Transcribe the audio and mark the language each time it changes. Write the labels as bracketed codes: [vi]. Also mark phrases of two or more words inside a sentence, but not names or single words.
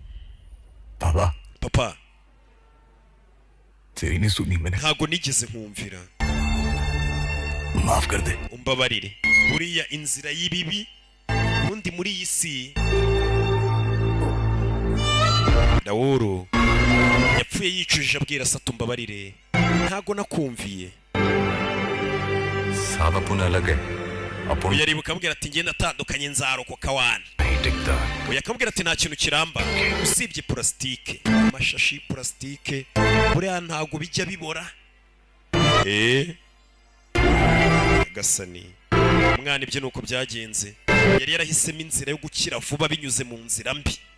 [rw] papa ntago nigeze nkumvira umbabarire buriya inzira y'ibibi undi muri iyi si Rahul yapfuye yicujije abwira Sato umbabarire ntago nakumviye [hi] साहब अपन अलग है अपन [rw] yaribuka ambwira ati ngenda atandukanye nzarokoka wana yakambwira ati nta kintu kiramba usibye plastike amashashi plastike buriya ntago bijya bibora gasani umwana ibyo nuko byagenze yari yarahisemo inzira yo gukira vuba binyuze mu nzira mbi